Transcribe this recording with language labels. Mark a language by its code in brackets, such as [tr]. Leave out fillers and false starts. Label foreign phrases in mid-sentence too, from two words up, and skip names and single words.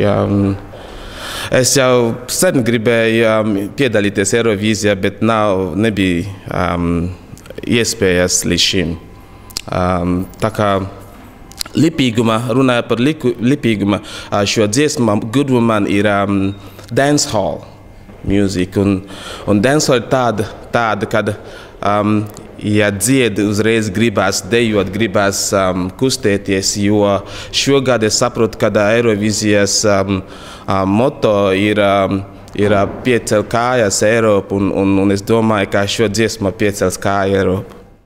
[lv] Es jau sen gribēju piedalīties Eirovīzijā, bet nebija iespējas līdz šim. Tā kā runāja par lipīguma, šo dziesmu Good Woman ir [en] dancehall music. [lv] Un dancehall ir tāda, kad dzied, uzreiz gribās dejot, gribās kustēties, jo šogad es saprotu, ka Eirovīzijas moto ir piecel kājas Eiropu, un es domāju, ka šo dziesmu piecels kāja Eiropu.